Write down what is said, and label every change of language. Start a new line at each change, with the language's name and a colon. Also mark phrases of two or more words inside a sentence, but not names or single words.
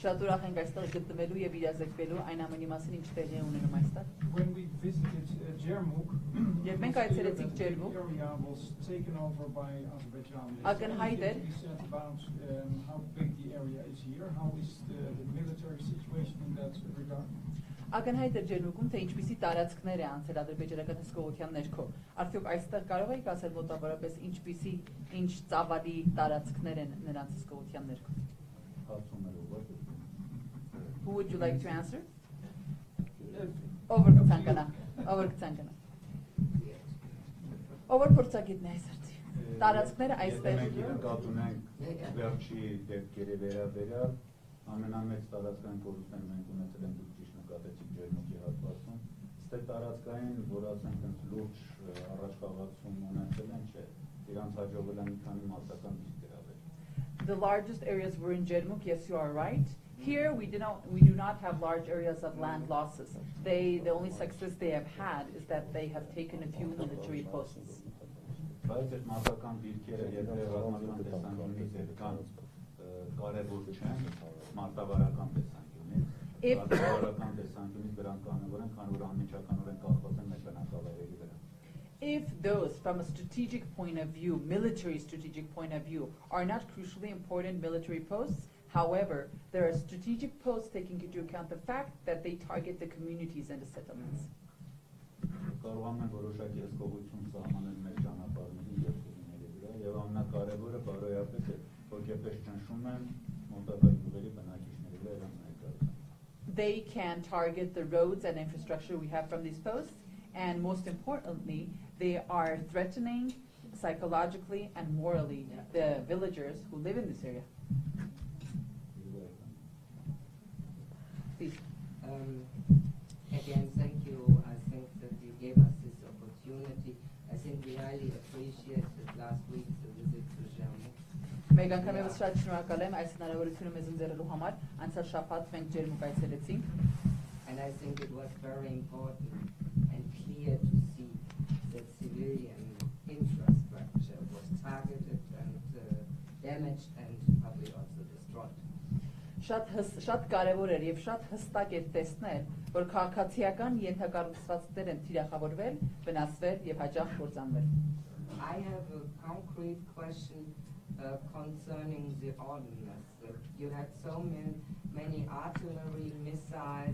English: When we visited Jermuk, the area was taken over by Azerbaijan. We said about how big the area is here. How is the military situation in that regard?
Armenian: Ակնհայտ ջերմուկում թե ինչպիսի տարածքներ է անցել ադրբեջանական հսկողության ներքո։ Արդյոք այստեղ կարող եք ասել մոտավորապես ինչպիսի ինչ ծավալի տարածքներ են նրանց հսկողության ներքո։
English: Who would you like to answer?
Armenian: Over կցանկանա։ Over փորձագետն է այսօրցի։ Տարածքները այստեղ։ Մենք ունենք վերջի դեպքերի վերաբերյալ ամենամեծ տարածքային կորուստները մենք ունեցել ենք դուք ճիշտ նկատեցիք Ջերմուկի հատվածում, ստե տարածքային, որ ասենք այնց լուրջ առաջխաղացում ունեցել են, չէ, իրանց հաջողվել են մի քանի մարտական դիրք գրավել։
English: The largest areas were in Jermuk, yes, you are right. Here we do not have large areas of land losses. The only success they have had is that they have taken a few military posts.
Armenian: Բայց այդ մարտական դիրքերը եթե ռազմական տեսանկյունից այդքան կարևոր չեն, մարտավարական տեսանկյունից, մարտավարական տեսանկյունից դրանք կարևոր են, քանի որ անմիջականորեն կախված են մեր բնակավայրերի վրա։
English: If those, from a strategic point of view, military strategic point of view, are not crucially important military posts, however, there are strategic posts taking into account the fact that they target the communities and the settlements.
Armenian: Կարող են որոշակի հսկողություն սահմանել մեր ճանապարհների եւ գույների վրա եւ ամենակարևորը բարոյապես է, որ երբեք ճնշում են մոտակա գյուղերի բնակիչների վրա իրենց ներկայությամբ։
English: They can target the roads and infrastructure we have from these posts, and most importantly, they are threatening psychologically and morally the villagers who live in this area. Please. Again, thank you. I think that you gave us this opportunity. I think we highly appreciated last week's visit to Jermuk.
Armenian: Մեգան կամևս շատ շնորհակալ եմ այս հնարավորությունը մեզ ընձեռելու համար։ Անցյալ շաբաթ մենք Ջերմուկ այցելեցինք։
English: And I think it was very important and clear to see that civilian infrastructure was targeted and damaged and probably also destroyed.
Armenian: Շատ կարևոր էր եւ շատ հստակ էր տեսնել, որ քաղաքացիական ենթակառուցվածքներ են թիրախավորվել, վնասվել եւ հաճախ կործանվել։
English: I have a concrete question concerning the ordnance. You had so many artillery missiles.